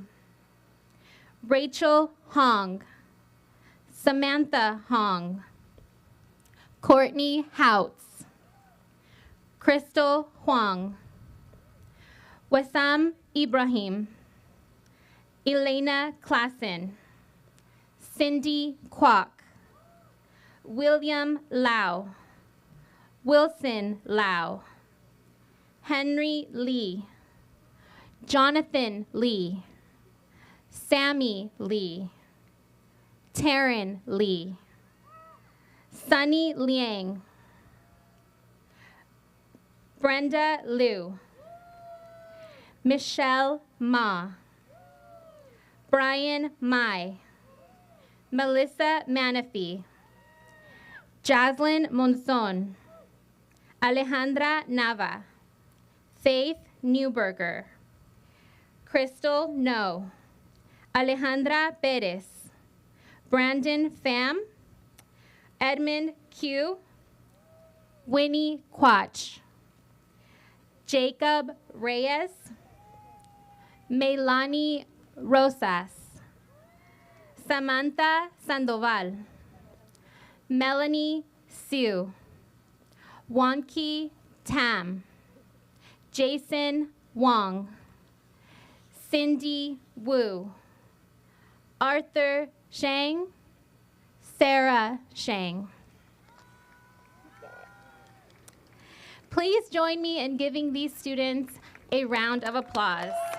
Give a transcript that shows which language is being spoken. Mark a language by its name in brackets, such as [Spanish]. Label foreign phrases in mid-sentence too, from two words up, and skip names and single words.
[English] Rachel Hong. Samantha Hong. Courtney Houts. Crystal Huang. Wassam Ibrahim. Elena Klassen. Cindy Kwok. William Lau. Wilson Lau. Henry Lee. Jonathan Lee. Sammy Lee. Taryn Lee. Sunny Liang. Brenda Liu. Michelle Ma. Brian Mai. Melissa Manafee. Jaslyn Monzon. Alejandra Nava. Faith Newberger. Crystal No. Alejandra Perez. Brandon Pham. Edmund Q. Winnie Quach. Jacob Reyes. Melanie Rosas. Samantha Sandoval. Melanie Sue. Wanki Tam. Jason Wong. Cindy Wu. Arthur Shang. Sarah Shang. Please join me in giving these students a round of applause.